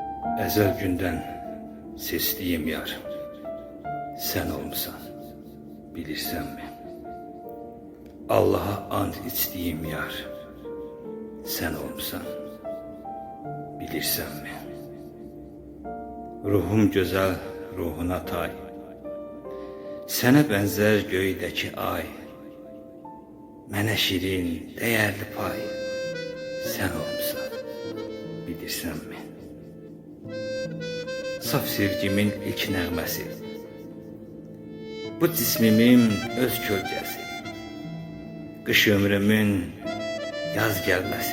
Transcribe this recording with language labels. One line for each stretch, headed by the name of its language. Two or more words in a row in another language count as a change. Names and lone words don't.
Turkish: Ezel günden sesliyim yar. Sen olmuşsan, bilirsen mi? Allah'a and içtiğim yar. Sen olmuşsan, bilirsen mi?
Azerbaijani: Ruhum güzel, ruhuna tay. Sənə bənzər göydəki ay. Mənə şirin, dəyərli pay. Sən olmuşsan, bilirsən mi? Saf sevgimin ilk nəğməsi, bu cismimin öz kölgəsi, qış ömrümün yaz gəlməsi.